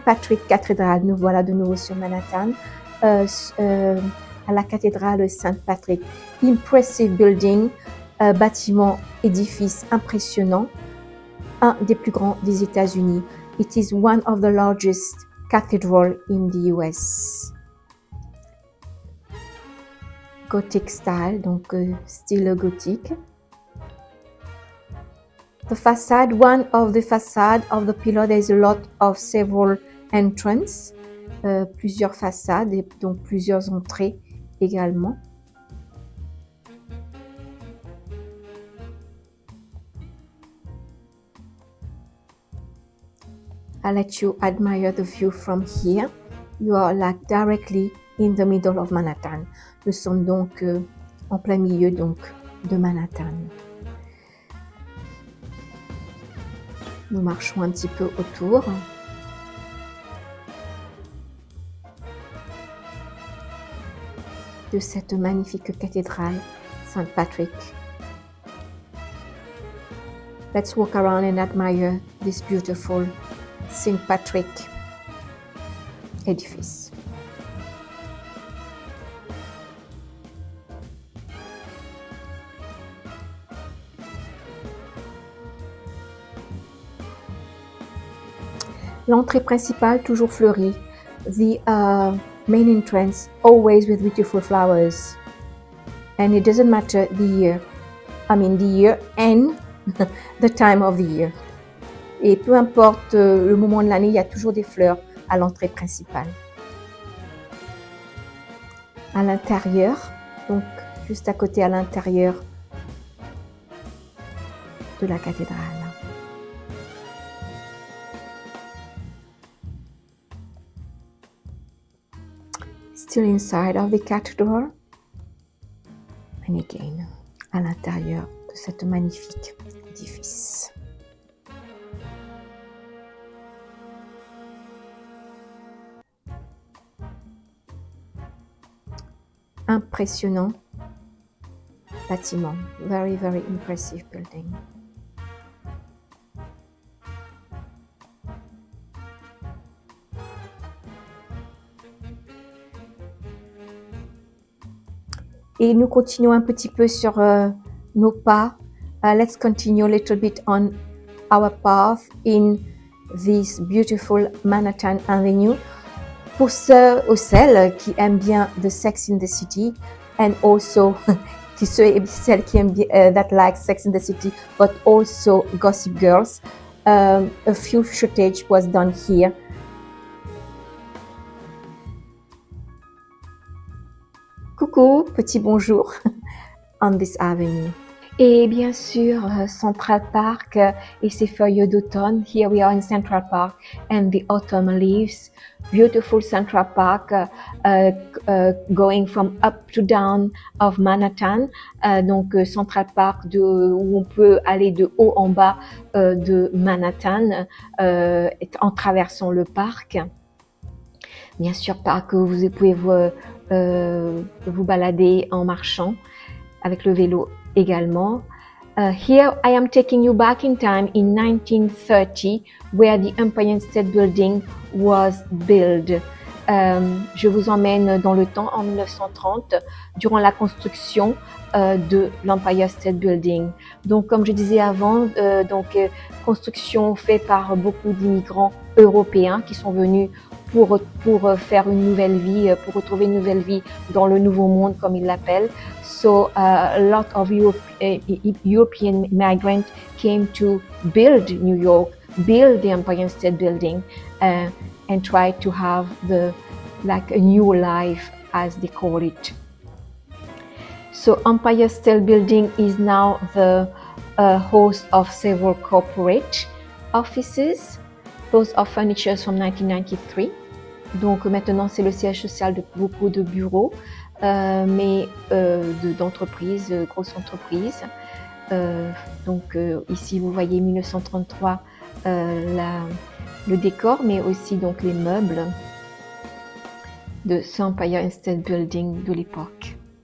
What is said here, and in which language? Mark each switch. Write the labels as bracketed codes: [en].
[fr] Patrick Cathedral, nous voilà de nouveau sur Manhattan, à la cathédrale Saint Patrick. [en] Impressive building, [fr] bâtiment, édifice impressionnant, un des plus grands des États-Unis. [en] It is one of the largest cathedral in the US. Gothic style, [fr] donc style gothique. [en] The facade, one of the facade of the pillar, there is a lot of several entrances, [fr] plusieurs façades et donc plusieurs entrées également. [en] I'll let you admire the view from here. You are like directly in the middle of Manhattan. [fr] Nous sommes donc en plein milieu donc de Manhattan. Nous marchons un petit peu autour. De cette magnifique cathédrale Saint Patrick. [en] Let's walk around and admire this beautiful Saint Patrick edifice. [fr] L'entrée principale toujours fleurie. [en] The main entrance always with beautiful flowers. And it doesn't matter the year. I mean the year and the time of the year. [fr] Et peu importe le moment de l'année, il y a toujours des fleurs à l'entrée principale. À l'intérieur, donc juste à côté à l'intérieur de la cathédrale. [en] Still inside of the cathedral. and again [fr] à l'intérieur de cet magnifique édifice. Impressionnant bâtiment, [en] very very impressive building. [fr] Et nous continuons un petit peu sur nos pas. [en] Let's continue a little bit on our path in this beautiful Manhattan Avenue. [fr] Pour ceux ou celles qui aiment bien [en] The Sex in the City, and also [fr] ceux et celles qui aiment bien [en] that like Sex in the City, but also Gossip Girls, a few footage was done here. [fr] Coucou, petit bonjour [en] on this avenue. [fr] Et bien sûr, Central Park et ses feuilles d'automne. [en] Here we are in Central Park and the autumn leaves. Beautiful Central Park going from up to down of Manhattan. [fr] Donc Central Park où on peut aller de haut en bas de Manhattan en traversant le parc. Bien sûr, parc où vous pouvez vous balader en marchant avec le vélo également. [en] Here I am taking you back in time in 1930 where the Empire State Building was built. [fr] Je vous emmène dans le temps en 1930 durant la construction de l'Empire State Building. Donc comme je disais avant, construction faite par beaucoup d'immigrants européens qui sont venus pour faire une nouvelle vie, pour retrouver une nouvelle vie dans le nouveau monde comme ils l'appellent. [en] So a lot of European migrants came to build New York, build the Empire State Building, and try to have a new life, as they call it. So Empire State Building is now the host of several corporate offices. Those are furnitures from 1993. [fr] Donc maintenant c'est le siège social de beaucoup de bureaux, mais d'entreprises, grosses entreprises. Donc ici vous voyez 1933 le décor, mais aussi donc les meubles de ce Empire State Building de l'époque.